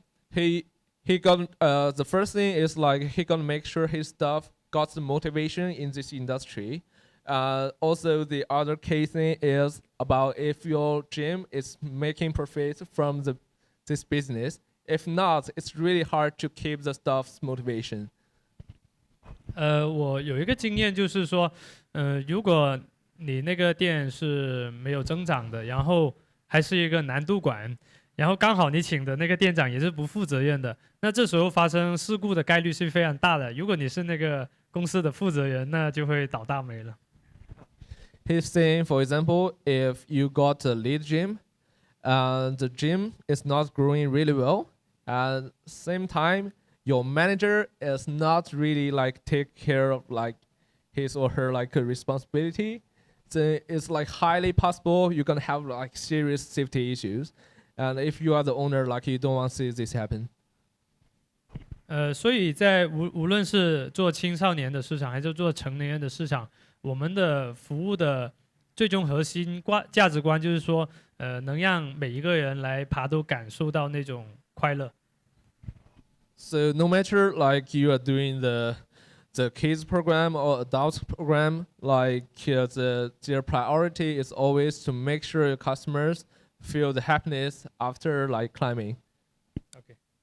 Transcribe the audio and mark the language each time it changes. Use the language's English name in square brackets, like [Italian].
[English] he got the first thing is like he gonna make sure his staff got the motivation in this industry. Also, the other key thing is about if your gym is making profit from this business. If not, it's really hard to keep the staff's motivation. [Chinese] 我有一个经验就是说，如果你那个店是没有增长的，然后还是一个难度馆，然后刚好你请的那个店长也是不负责任的，那这时候发生事故的概率是非常大的。如果你是那个公司的负责人，那就会倒大霉了。 [English] He's saying, for example, if you got a lead gym, and the gym is not growing really well, at same time, your manager is not really like take care of like his or her like a responsibility, then it's like highly possible you're gonna have like serious safety issues. And if you are the owner, like you don't want to see this happen. [Chinese] 所以在无论是做青少年的市场，还是做成年人的市场，我们的服务的最终核心价值观就是说，能让每一个人来爬都感受到那种快乐。 [English] So no matter like you are doing the kids program or adult program, like their priority is always to make sure your customers feel the happiness after like climbing. Okay.